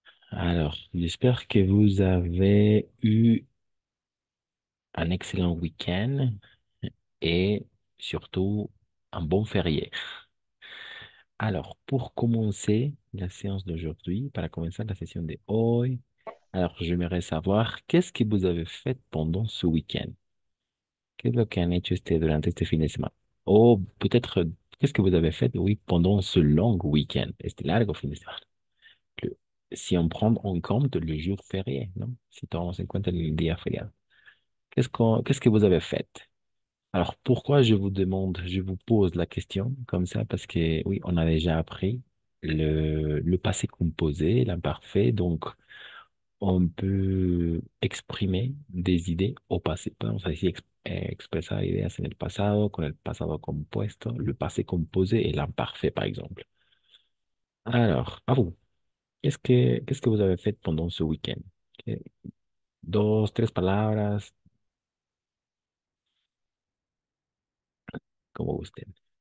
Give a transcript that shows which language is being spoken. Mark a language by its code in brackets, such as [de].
[fr] Alors, j'espère que vous avez eu un excellent week-end et surtout un bon férié. Alors, pour commencer la séance d'aujourd'hui, [es] para comenzar la session de hoy, [fr] alors j'aimerais savoir qu'est-ce que vous avez fait pendant ce week-end? [es] ¿Qué es lo que han hecho durante este fin de semana? [fr] O peut-être, qu'est-ce que vous avez fait, oui, pendant ce long week-end, [es] este largo fin de semana? [fr] Le- si on prend en compte le jour férié, non? [es] Si tomamos en cuenta el día feriado. [fr] Qu'est-ce que vous avez fait? Alors, pourquoi je vous demande, je vous pose la question comme ça? Parce que, oui, on a déjà appris le passé composé, l'imparfait, donc on peut exprimer des idées au passé. [es] Podemos así expresar ideas en el pasado, con el pasado compuesto, [fr] le passé composé et l'imparfait, [es] par exemple. [fr] Alors, à vous, qu'est-ce que vous avez fait pendant ce week-end? [es] ¿Qué- Dos, tres palabras, como gusten.